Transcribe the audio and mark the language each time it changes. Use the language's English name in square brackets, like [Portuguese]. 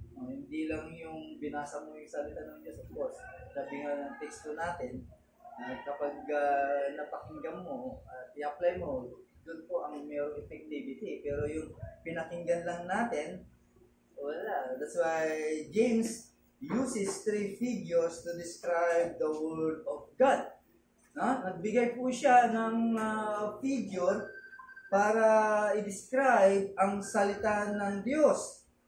[Filipino] Hindi lang yung binasa mo yung salita ng Diyos, of course. Sabi nga ng teksto natin, kapag napakinggan mo at i-apply mo, doon po ang mayroong effectivity. Pero yung pinakinggan lang natin, wala. [English] That's why James uses 3 figures to describe the Word of God. [Filipino] Nagbigay po siya ng figure para i-describe ang salita ng Diyos.